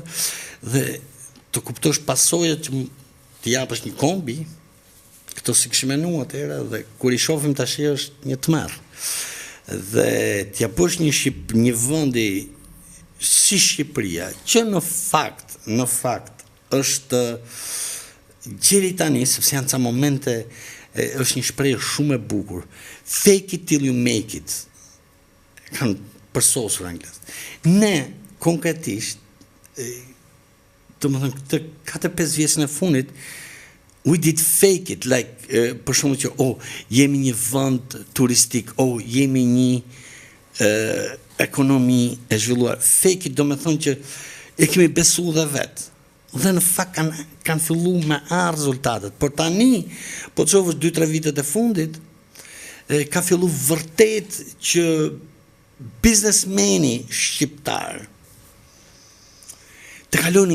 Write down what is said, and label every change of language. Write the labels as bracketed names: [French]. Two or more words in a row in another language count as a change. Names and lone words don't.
[Albanian] Dhe të kuptosh pasojat që të japësh një kombi, këto si kishim menuar atëherë, dhe kur i shohim tash është një tmerr. Dhe t'ja bësh një vendi si Shqipëria, që në fakt është gjeri tani, sepse janë ca momente, është një shprehje shumë e bukur. [English] Fake it till you make it. [Albanian] Kanë përsosur anglisht. Ne konkretisht, domethënë këtë 4-5 vjeçën e fundit, [English] we did fake it, like, [Albanian] për shumë që, jemi një vend turistik, jemi një ekonomi e zhvilluar. [English] Fake it [Albanian] do me thonë që e kemi besu dhe vetë. Dhe në fakt kanë fillu me rezultatet. Por tani, po të qovësh 2-3 vitet e fundit, ka fillu vërtet që biznesmeni shqiptar të kaloni